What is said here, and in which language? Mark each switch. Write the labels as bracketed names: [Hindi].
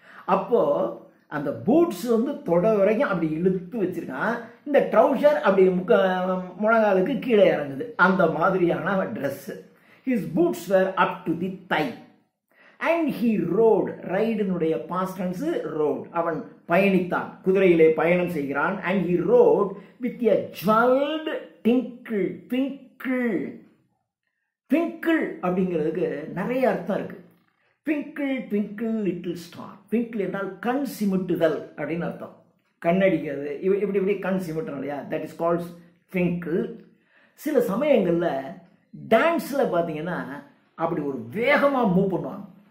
[Tamil] அப்போ அந்த பூட்ஸ் வந்து தொடை வரைக்கும் அப்படி இழுத்து வச்சிருக்கான். இந்த ட்ரௌசர் அப்படி முழங்காலுக்கு கீழே இறங்குது, அந்த மாதிரியான dress. [English] His boots wear up to the thigh. And he rode, ரைடினுடைய past tense rode, [Tamil] அவன் பயணித்தான், குதிரையிலே பயணம் செய்கிறான். [English] and he rode with a jeweled tinkle, twinkle. [Tamil] twinkle அப்படிங்கிறதுக்கு நிறைய அர்த்தம் இருக்கு. [English] twinkle twinkle little star, [Tamil] twinkle என்றால் கண் சிமிட்டுதல் அப்படின்னு அர்த்தம். கண்ணடிக்கிறது, இப்படி இப்படி கண் சிமிட்டணும் இல்லையா, [English] That is called twinkle. [Tamil] சில சமயங்களில் டான்ஸில் பார்த்தீங்கன்னா அப்படி ஒரு வேகமாக மூவ் பண்ணுவாங்க.